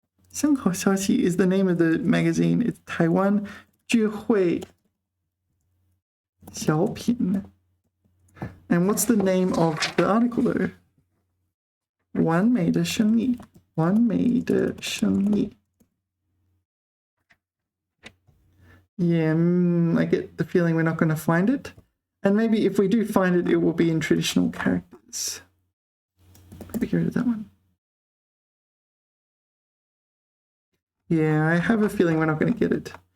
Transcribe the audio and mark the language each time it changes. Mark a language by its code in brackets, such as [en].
[en] 参考消息 is the name of the magazine. It's Taiwan [zh] 聚会小品. [en] And what's the name of the article though? [zh] 完美的生意，完美的生意。 [en] Yeah, I get the feeling we're not going to find it. And maybe if we do find it, it will be in traditional characters. Maybe get rid of that one. Yeah, I have a feeling we're not going to get it.